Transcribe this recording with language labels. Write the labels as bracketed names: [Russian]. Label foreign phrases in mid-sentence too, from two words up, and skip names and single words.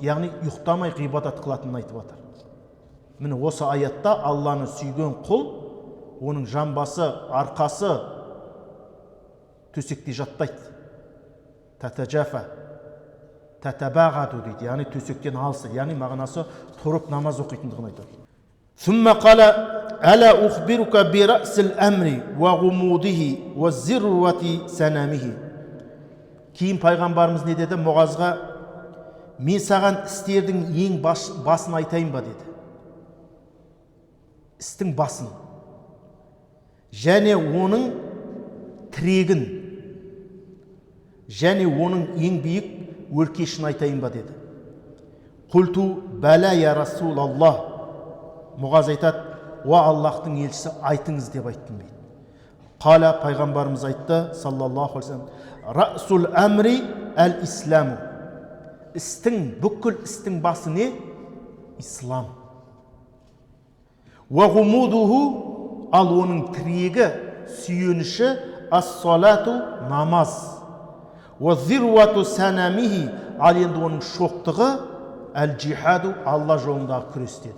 [Kazakh] Яғни ұйықтамай ғибадат қылатынын айтып жатыр. Міне осы аятта Алланы сүйген құл, оның жамбасы, арқасы төсекте жатпайды. [Arabic] تتجافى تتباعد [Kazakh] дейді, яғни төсектен алысы, яғни мағынасы тұрып намаз оқитындығын айтады. [Arabic] ثم قال ألا أخبرك برأس الأمر وعموده وذروة سنامه. [Kazakh] Кейін пайғамбарымыз не деді Мұғазға? Мен саған істердің ең басын айтайын ба деді. Істің басын және оның тірегін және оның ең биік өркешін айтайын ба деді. [Arabic] قلت بلى يا رسول الله. [Kazakh] Мұғаз айтады: «Уа Аллахтың елшісі, айтыңыз» деп айттым дейді. [Arabic] قال, [Kazakh] пайғамбарымыз айтты [Arabic] صلى الله عليه وسلم: «رأس الأمر الإسلام». [Kazakh] Істің, бүкіл істің басы не? Ислам. [Arabic] «وعموده», [Kazakh] ал оның тірегі, сүйеніші ас-салату, намаз. [Arabic] «وذروة سنامه», [Kazakh] ал енді оның шоқтығы әл-джихаду, Алла жолындағы күрес деді.